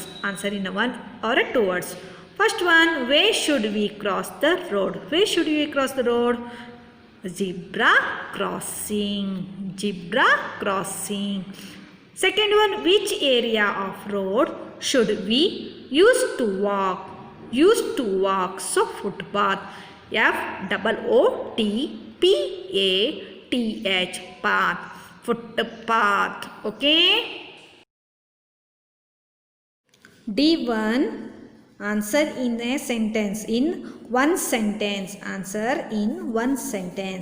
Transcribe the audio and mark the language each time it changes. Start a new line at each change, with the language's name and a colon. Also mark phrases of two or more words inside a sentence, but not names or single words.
English: Answer in a one or a two words. First one, where should we cross the road? Where should we cross the road? Zebra crossing. Zebra crossing. Second one, which area of road should we use to walk? Use to walk. So footpath. F-O-O-T-P-A-T-H, path. Footpath. Okay. D1, answer in a sentence. In one sentence. Answer in one sentence.